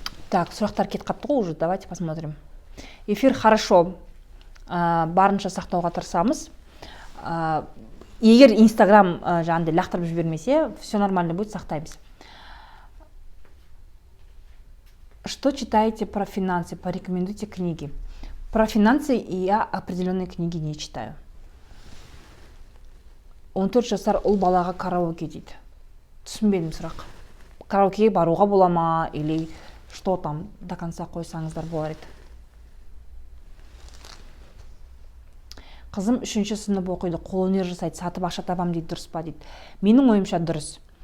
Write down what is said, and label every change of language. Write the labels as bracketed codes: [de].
[kk] Так, сұрақтар кетіп қапты ғой уже, [ru] давайте посмотрим. Эфир хорошо, [kk] барынша сақтауға тырысамыз. Егер Инстаграм жаңағыдай лақтырып жібермесе, [ru] все нормально будет, [kk] сақтаймыз. [ru] Что читаете про финансы? Порекомендуйте книги. Про финансы я определенные книги не читаю. [kk] 14 жасар ұл балаға караоке дейді. Түсінбедім сұрақ. Караокеге баруға бола ма, [ru] или что там до конца [kk] қойсаңыздар болар еді. Қызым 3-ші сынып оқиды, қолөнер жасайды, сатып ақша табам дейді, дұрыс па дейді. Менің ойымша дұрыс.